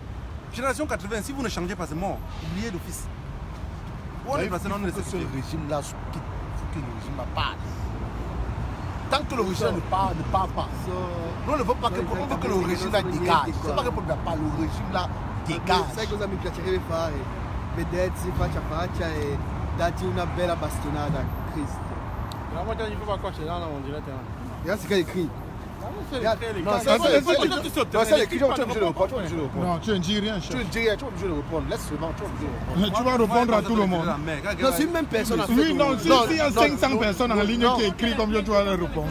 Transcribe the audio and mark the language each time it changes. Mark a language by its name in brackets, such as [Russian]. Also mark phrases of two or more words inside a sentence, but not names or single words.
[French] Génération 80, si vous ne changez pas, c'est mort. Oubliez d'office. Il faut que ce régime-là quitte. Que le régime parle. Tant que le régime ne parle pas, nous ne voulons pas que le régime là dégage. C'est pas que le régime là dégage. [Italian] Sai cosa mi piacerebbe fare? Vedersi faccia a faccia e darti una bella bastonata, Cristo. [French] Vraiment, il ne faut pas quoi, c'est là, on dirait. Regarde ce qu'il écrit. Non, tu ne dis rien. Tu ne dis rien, tu es obligé de répondre. Laisse seulement, tu es obligé de répondre. Tu vas répondre à tout le monde. Non, c'est une même personne. Oui, non, s'il y a 500 personnes en ligne qui écrivent comme tu vas leur répondre.